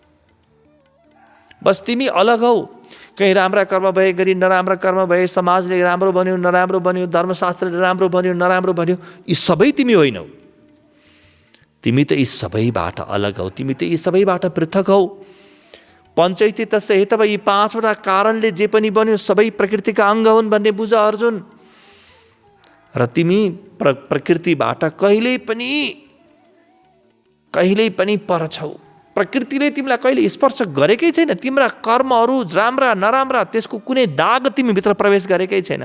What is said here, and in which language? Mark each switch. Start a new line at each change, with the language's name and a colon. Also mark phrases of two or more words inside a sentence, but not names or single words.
Nepali: बस तिमी अलग हौ। कहीँ राम्रा कर्म भए गरी नराम्रा कर्म भए, समाजले राम्रो बन्यो नराम्रो बन्यो, धर्मशास्त्रले राम्रो बन्यो नराम्रो बन्यो, यी सबै तिमी होइनौ। तिमी त यी सबैबाट अलग हौ, तिमी त यी सबैबाट पृथक हौ।
Sanskrit: पञ्चैती तस्य हेतव,
Nepali: यी 5 वटा कारणले जे पनि बन्यो सबै प्रकृतिका अङ्ग हुन् भन्ने बुझ अर्जुन। र तिमी प्रकृतिबाट कहिल्यै पनि कहिल्यै पनि पर छौ। प्रकृतिले तिमीलाई कहिले स्पर्श गरेकै छैन। तिम्रा कर्महरू राम्रा नराम्रा त्यसको कुनै दाग तिमी भित्र प्रवेश गरेकै छैन।